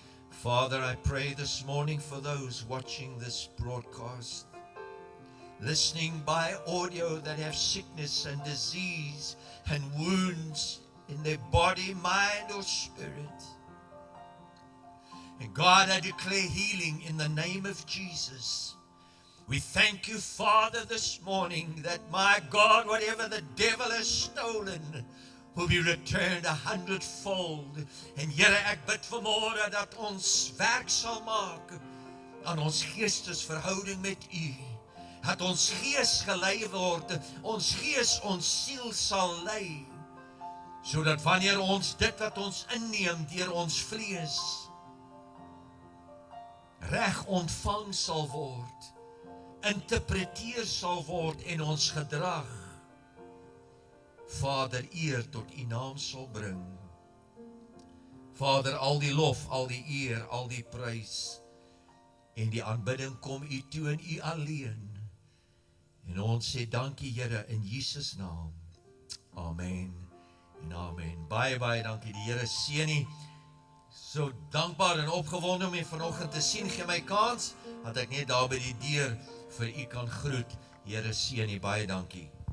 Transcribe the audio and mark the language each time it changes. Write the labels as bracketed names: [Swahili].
[English] Father, I pray this morning for those watching this broadcast, listening by audio, that have sickness and disease and wounds in their body, mind, or spirit. And God, I declare healing in the name of Jesus. We thank you, Father, this morning that, my God, whatever the devil has stolen will be returned 100-fold. [Afrikaans] En Here, ek bid vanmôre dat ons werk sal maak aan ons geestesverhouding met u. Dat ons gees gelei word, ons gees ons siel sal lei, sodat wanneer ons dit wat ons inneem deur ons vlees reg ontvang sal word, interpreteer sal word en ons gedrag, Vader, eer tot u naam sal bring. Vader, al die lof, al die eer, al die prys en die aanbidding kom u toe en u alleen. En ons sê dankie, Here, in Jesus naam. Amen en amen. Baie, baie dankie. Die Here seën u. So dankbaar en opgewonde om u vanoggend te sien. Gee my kans dat ek net daar by die deur vir u kan groet. Here seën u. Baie dankie.